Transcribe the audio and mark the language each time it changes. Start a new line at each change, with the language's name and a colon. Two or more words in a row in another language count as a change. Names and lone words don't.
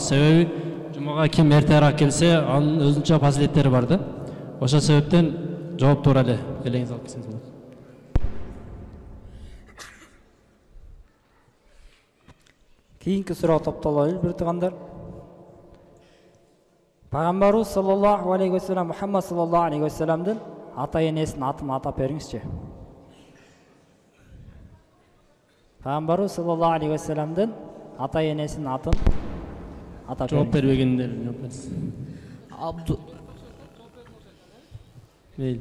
Kyrgyz: Себеби жумага ким эртерээк келсе, анын өзүнчө фазилеттери бар да. Ошол себептен жооп туура эле. Элеңиз алып кетсеңиз болот. Кийинки суроо топтололу бир туугандар. Пайгамбарыбыз
Arabic: صلى الله عليه وسلم,
Kyrgyz: Мухаммад
Arabic: صلى الله عليه وسلم
Kyrgyz: ата энесинин атын атап бериңизчи. Пайгамбарыбыз
Arabic: صلى الله عليه وسلم
Kyrgyz: ата энесинин атын атап жооп бериңиз. бербегендер жооп берсин. Мейли.